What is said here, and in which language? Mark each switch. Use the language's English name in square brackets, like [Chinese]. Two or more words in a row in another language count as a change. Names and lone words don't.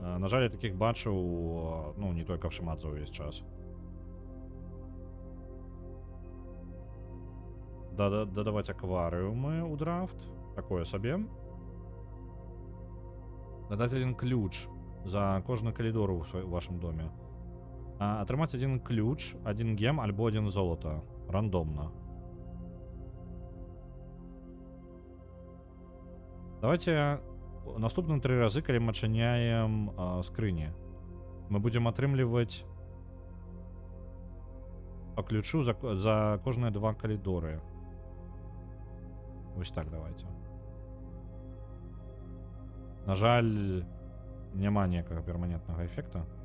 [Belarusian] На жаль, я таких бачыў, ну, не толькі в Шимадзе увесь час. Додавать акварыумы ў драфт. Такое сабе. Дадаць один ключ за кожны калідор у вашым доме. Атрымаць один ключ, один гем альбо один золото. Рандомно. Давайте наступные 3 разы, калі мы адчыняем скрыні, мы будем атрымліваць по ключу за кожныя 2 калідоры. Вось так давайте. На жаль, няма ніякага перманентнага эфекта.